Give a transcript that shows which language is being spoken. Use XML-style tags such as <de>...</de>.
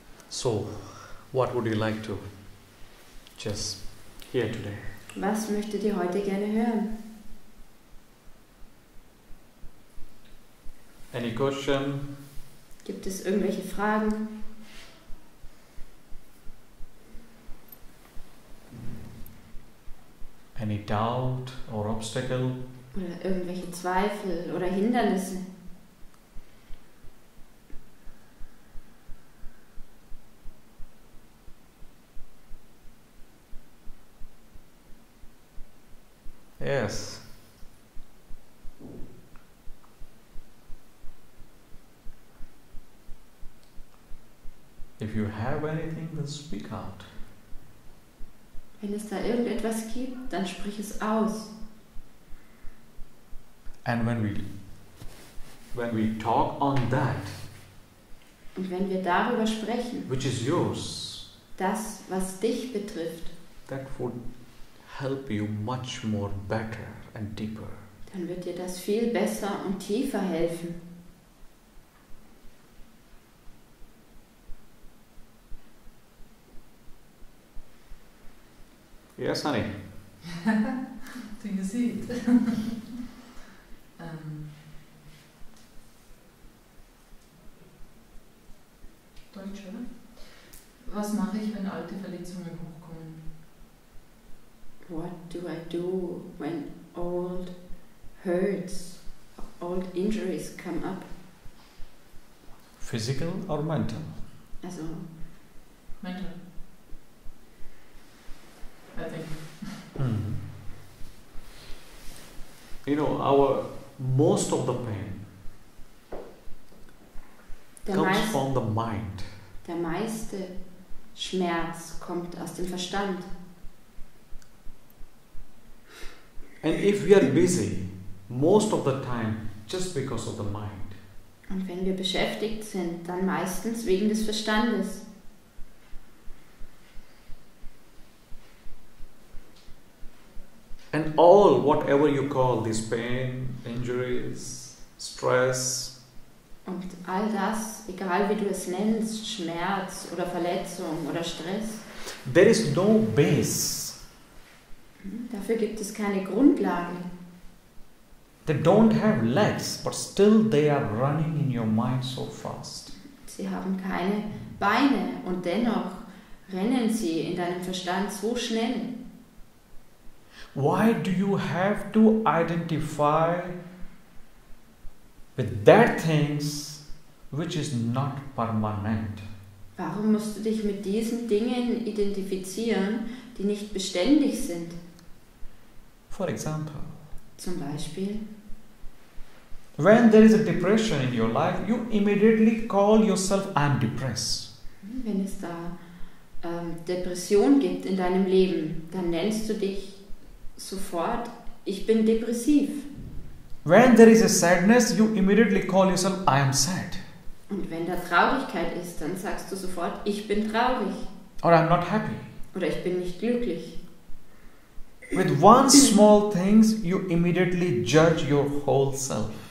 <en>So, what would you like to just hear today?</en> <de>Was möchtet ihr heute gerne hören?</de> <en>Any question?</en> <de>Gibt es irgendwelche Fragen?</de> <en>Any doubt or obstacle?</en> <de>Oder irgendwelche Zweifel oder Hindernisse?</de> <en>Yes. If you have anything, then speak out.</en> <de>Wenn es da irgendetwas gibt, dann sprich es aus.</de> <en>And when we talk on that,</en> <de>Und wenn wir darüber sprechen,</de> <en>which is yours,</en> <de>das, was dich betrifft,</de> <en>that would help you much more better and deeper.</en> <de>dann wird dir das viel besser und tiefer helfen.</de> <en>Yes, honey. Do you see it?</en> <de>Deutsch, oder? Was mache ich, wenn alte Verletzungen hochkommen?</de> <en>What do I do when old hurts, old injuries come up? Physical or mental?</en> <de>Also,</de> <en>Mental. I think. Mm-hmm. You know, most of the pain comes from the mind.</en> <de>Der meiste Schmerz kommt aus dem Verstand.</de> <en>And if we are busy, most of the time, just because of the mind.</en> <de>Und wenn wir beschäftigt sind, dann meistens wegen des Verstandes.</de> <en>And all, whatever you call this pain, injuries, stress,</en> <de>Und all das, egal wie du es nennst, Schmerz oder Verletzung oder Stress,</de> <en>there is no base.</en> <de>dafür gibt es keine Grundlage.</de> <en>They don't have legs, but still they are running in your mind so fast.</en> <de>Sie haben keine Beine und dennoch rennen sie in deinem Verstand so schnell.</de> <en>Why do you have to identify with that things which is not permanent?</en> <de>Warum musst du dich mit diesen Dingen identifizieren, die nicht beständig sind?</de> <en>For example,</en> <de>Zum Beispiel,</de> <en>when there is a depression in your life, you immediately call yourself, I'm depressed.</en> <de>wenn es da Depression gibt in deinem Leben, dann nennst du dich sofort, ich bin depressiv.</de> <en>When there is a sadness, you immediately call yourself, I am sad.</en> <de>Und wenn da Traurigkeit ist, dann sagst du sofort, ich bin traurig.</de> <en>Or I'm not happy.</en> <de>Oder ich bin nicht glücklich.</de> <en>With one small things, you immediately judge your whole self.</en>